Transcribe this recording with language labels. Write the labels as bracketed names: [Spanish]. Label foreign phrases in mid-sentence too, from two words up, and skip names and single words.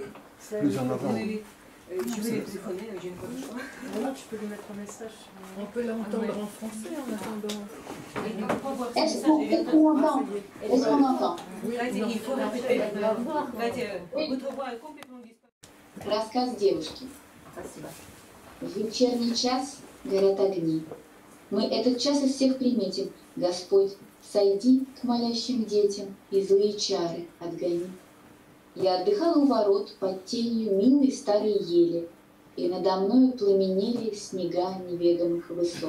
[French] Plus en avant. Je vais les téléphoner, j'ai une bonne choix. Vraiment, tu peux lui mettre un message. On peut l'entendre en français en attendant. Est-ce qu'on entend? Est-ce qu'on entend? Il faut répéter. Votre voix est complètement disparue. [Russian] Рассказ девушки. В вечерний час горят огни. Мы этот час из всех приметим. Господь, сойди к молящим детям и злые чары отгони. Я отдыхала у ворот под тенью милой старой ели, и надо мною пламенели снега неведомых высот.